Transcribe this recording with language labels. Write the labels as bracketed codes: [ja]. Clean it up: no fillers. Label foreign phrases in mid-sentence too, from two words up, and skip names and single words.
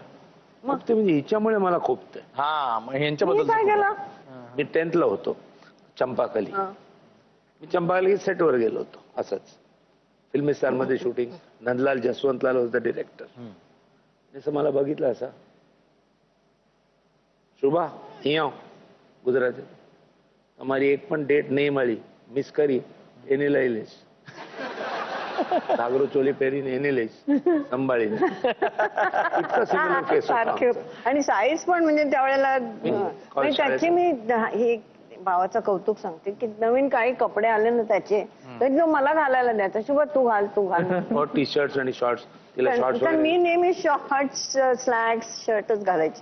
[mr] खुपते म्हणजे हिच्यामुळे मला खुपते. मग मी यांच्याबद्दल काय केलं? मी 10th ला होतो चंपाकली. मी चंपाकली सेटवर गेलो होतो असंच. फिल्मी स्टार मध्ये शूटिंग. नंदलाल जसवंतलाल [en] was the director. [mr] जसं मला बघितलं असं, [gu] શુભા અહીંયા ગુજરાતી તમારી એક પણ ડેટ નહીં મળી, મિસ કરી એને લઈ લઈશ. ઘાગરો ચોલી પહેરીને એને લઈશ સંભાળીને. [mr] इतकं सिमिलर केस सारखे. आणि साईज पण म्हणजे त्यावेळेला म्हणजे त्याची मी हे भावाचं कौतुक सांगते की नवीन काही कपडे आले ना त्याचे तर तो मला घालायला द्यायचा. शुभ तू घाल तू घाल. टी शर्ट्स आणि शॉर्ट्स. तिला शॉर्ट्स तर मी नेहमी शॉर्ट्स स्लॅक्स शर्टच घालायची.